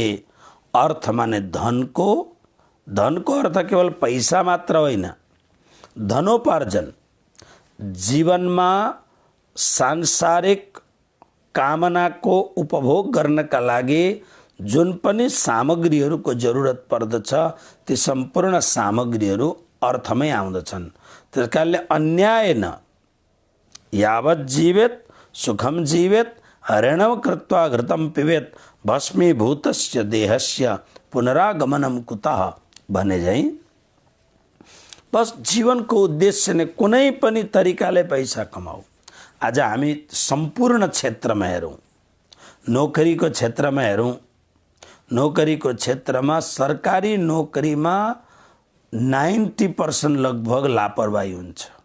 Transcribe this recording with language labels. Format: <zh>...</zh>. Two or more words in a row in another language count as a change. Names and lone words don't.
<ne>अर्थ माने धनको अर्थ केवल पैसा मात्र होइन, धनोपार्जन। जीवनमा सांसारिक कामनाको उपभोग गर्नका लागि जुन पनि सामग्रीहरूको जरुरत पर्दछ ती सम्पूर्ण सामग्रीहरू अर्थमै आउँदछन्। त्यसकारणले</ne> <sa>अन्यायेन यावत् जीवेत सुखम जीवेत ऋणम कृत्वा घृतम पिबेत भस्मीभूतस्य देहस्य पुनरागमनम कुतः</sa> <ne>भने झैं बस जीवनको उद्देश्य नै कुनै पनि तरिकाले पैसा कमाऊ। आज हामी सम्पूर्ण क्षेत्रमा हेरौँ, नोकरीको क्षेत्रमा हेरौँ, नोकरीको क्षेत्रमा सरकारी नोकरीमा 90% लगभग लापरवाही हुन्छ।</ne>